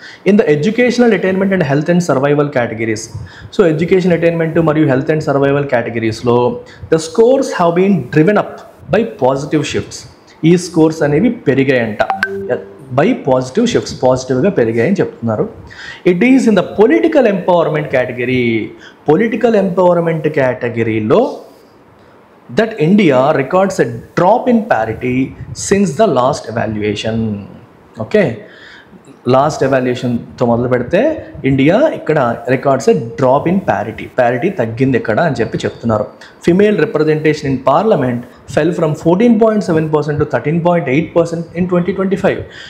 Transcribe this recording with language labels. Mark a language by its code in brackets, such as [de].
[en] In the educational attainment and health and survival categories, so education attainment మరియు health and survival కేటగిరీస్లో the scores have been driven up by positive shifts. [te] ఈ scores అనేవి పెరిగాయంట [en] by positive shifts, [te] పాజిటివ్గా పెరిగాయని చెప్తున్నారు. [en] It is in the political empowerment category. Political empowerment కేటగిరీలో that India records a drop in parity since the last evaluation. [te] Okay, last ఎవాల్యుయేషన్తో మొదలు పెడితే India ఇక్కడ [en] records a drop in parity [te] తగ్గింది ఇక్కడ అని చెప్పి చెప్తున్నారు. [en] Female representation in parliament fell from 14.7% to 13.8% in 2025.